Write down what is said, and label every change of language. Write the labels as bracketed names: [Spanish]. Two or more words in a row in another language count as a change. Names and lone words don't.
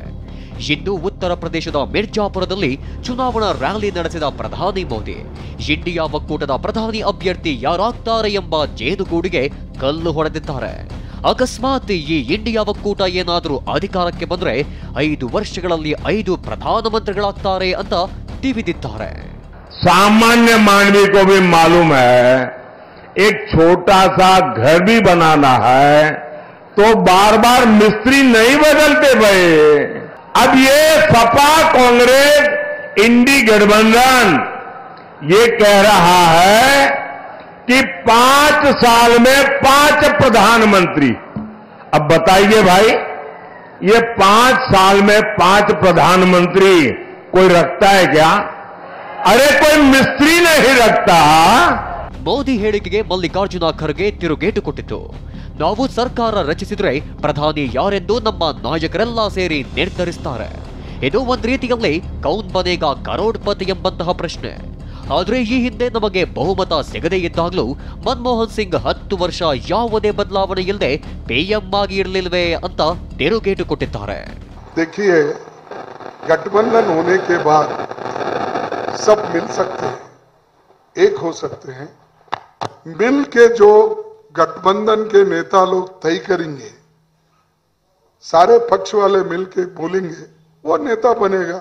[Kannada] ಇಂದು ಉತ್ತರ ಪ್ರದೇಶದ ಮಿರ್ಜಾಪುರದಲ್ಲಿ ಚುನಾವಣಾ ರ್ಯಾಲಿ ನಡೆಸಿದ ಪ್ರಧಾನಿ ಮೋದಿ ಇಂಡಿಯಾ ಒಕ್ಕೂಟದ ಪ್ರಧಾನಿ ಅಭ್ಯರ್ಥಿ ಯಾರಾಗ್ತಾರೆ ಎಂಬ ಜೇನುಗೂಡಿಗೆ ಕಲ್ಲು ಹೊಡೆದಿದ್ದಾರೆ. ಅಕಸ್ಮಾತ್ ಈ ಇಂಡಿಯಾ ಒಕ್ಕೂಟ ಏನಾದರೂ ಅಧಿಕಾರಕ್ಕೆ ಬಂದ್ರೆ 5 ವರ್ಷಗಳಲ್ಲಿ 5 ಪ್ರಧಾನಮಂತ್ರಿಗಳಾಗ್ತಾರೆ ಅಂತ ತಿವಿದಿದ್ದಾರೆ. [Hindi] सामान्य मानवी को भी मालूम है एक छोटा सा घर भी बनाना है तो बार बार मिस्त्री नहीं बदलते भाई. अब ये सपा कांग्रेस इंडी गठबंधन ये कह रहा है कि 5 साल में 5 प्रधानमंत्री. अब बताइए भाई, ये 5 साल में 5 प्रधानमंत्री कोई रखता है क्या? अरे कोई मिस्त्री नहीं रखता. [Kannada] ಮೋದಿ ಹೇಳಿಕೆಗೆ ಮಲ್ಲಿಕಾರ್ಜುನ ಖರ್ಗೆ ತಿರುಗೇಟು ಕೊಟ್ಟಿತು. ನಾವು ಸರ್ಕಾರ ರಚಿಸಿದ್ರೆ ಪ್ರಧಾನಿ ಯಾರೆಂದು ನಮ್ಮ ನಾಯಕರೆಲ್ಲ ಸೇರಿ ನಿರ್ಧರಿಸ್ತಾರೆ. ಇದು ಒಂದ್ ರೀತಿಯಲ್ಲಿ ಕೌನ್ ಬನೇಗಾ ಕರೋಡ್ಪತಿ ಎಂಬಂತಹ ಪ್ರಶ್ನೆ. ಆದ್ರೆ ಈ ಹಿಂದೆ ನಮಗೆ ಬಹುಮತ ಸಿಗದೇ ಇದ್ದಾಗಲೂ ಮನಮೋಹನ್ ಸಿಂಗ್ 10 ವರ್ಷ ಯಾವುದೇ ಬದಲಾವಣೆ ಇಲ್ಲದೆ PM ಆಗಿ ಇರಲಿಲ್ವೇ ಅಂತ ತಿರುಗೇಟು ಕೊಟ್ಟಿದ್ದಾರೆ. [Hindi] देखिए, गठबंधन होने के बाद सब मिल सकते हैं, एक हो सकते हैं. मिल के जो गठबंधन के नेता लोग तय करेंगे, सारे पक्ष वाले मिल के बोलेंगे, वो नेता बनेगा.